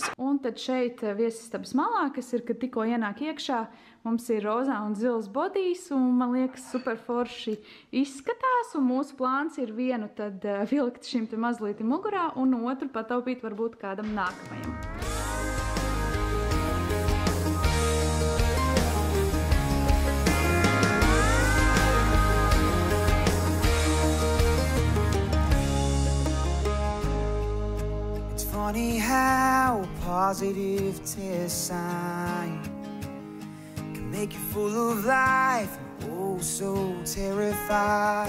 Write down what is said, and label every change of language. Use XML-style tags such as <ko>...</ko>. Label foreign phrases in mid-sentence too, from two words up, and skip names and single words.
<lv>Un tad šeit viesistabas malā, kas ir, kad tikko ienāk iekšā, mums ir rozā un zils bodijs, un man liekas super forši izskatās, un mūsu plāns ir vienu tad vilkt šim te mazlīti mugurā, un otru pataupīt varbūt kādam nākamajam.</lv> <en>Funny how a positive test sign can make you full of life and oh so terrified.</en>